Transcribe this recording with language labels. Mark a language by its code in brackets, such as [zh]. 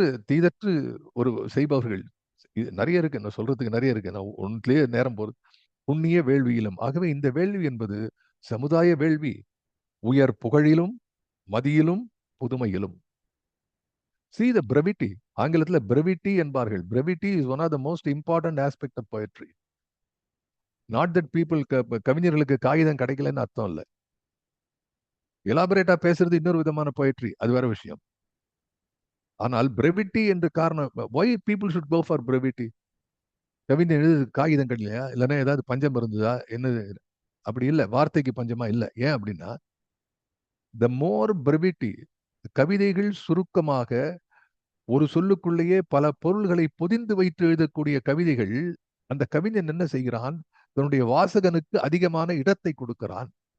[ta] தீதற்று ஒரு செய்பவர்கள் நிறைய இருக்கு, நான் சொல்றதுக்கு நிறைய இருக்கு, நான் ஒன்றிலேயே நேரம் போகுது. புண்ணிய வேள்வியிலும். ஆகவே இந்த வேள்வி என்பது சமுதாய வேள்வி. உயர் புகழிலும் மதியிலும் புதுமையிலும். [en] See the brevity. [ta] ஆங்கிலத்தில் brevity என்பார்கள். [en] Brevity is one of the most important aspect of poetry. Not that people, [ta] கவிஞர்களுக்கு காகிதம் கிடைக்கலன்னு அர்த்தம் இல்லை. எலாபரேட்டா பேசுறது இன்னொரு விதமான poetry, அது வேற விஷயம். ஆனால் brevity என்று காரணம், [en] why people should go for brevity? [ta] கவிஞர் எழுது காகிதம் கிடைக்கலையா, இல்லைன்னா ஏதாவது பஞ்சம் இருந்ததா, என்னது? அப்படி இல்லை, வார்த்தைக்கு பஞ்சமா இல்லை. ஏன் அப்படின்னா [en] the more brevity, [ta] கவிதைகள் சுருக்கமாக ஒரு சொல்லுக்குள்ளேயே பல பொருள்களை பொதிந்து வைத்து எழுதக்கூடிய கவிதைகள், அந்த கவிஞன் என்ன செய்கிறான், தன்னுடைய வாசகனுக்கு அதிகமான இடத்தை கொடுக்கிறான்.